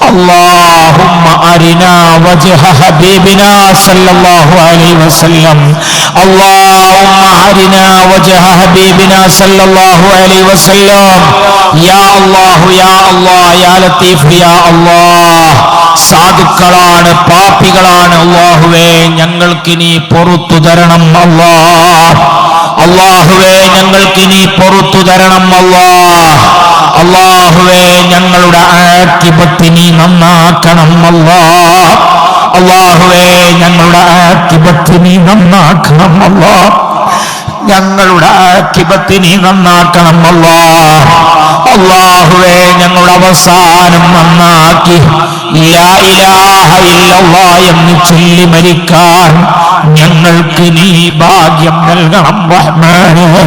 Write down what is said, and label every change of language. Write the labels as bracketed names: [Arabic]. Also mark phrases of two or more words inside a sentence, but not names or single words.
[Arabic] اللهم أرنا وجه حبيبنا صلى الله عليه وسلم اللهم أرنا وجه حبيبنا صلى الله عليه وسلم يا الله يا الله يا لطيف يا الله [Malayalam] സാധുക്കളാണ് പാപികളാണ് അല്ലാഹുവേ ഞങ്ങൾക്ക് നീ പൊറുത്തു തരണം അല്ലാഹ് അല്ലാഹുവേ ഞങ്ങൾക്ക് നീ പൊറുത്തു തരണം അല്ലാഹ് അല്ലാഹുവേ ഞങ്ങളുടെ ആഖിബത്ത് നീ നന്നാക്കണം അല്ലാഹ് അല്ലാഹുവേ ഞങ്ങളുടെ ആഖിബത്ത് നീ നന്നാക്കണം അല്ലാഹ് ഞങ്ങളുടെ ആഖിബത്ത് നീ നന്നാക്കണം അല്ലാഹ് അല്ലാഹുവേ ഞങ്ങളുടെ അവസാനം നന്നാക്കി [Arabic] لا إله إلا الله [Malayalam] എന്ന് ചൊല്ലി മരിക്കാൻ ഞങ്ങൾക്ക് നീ ഭാഗ്യം നൽകണം റഹ്മാനേ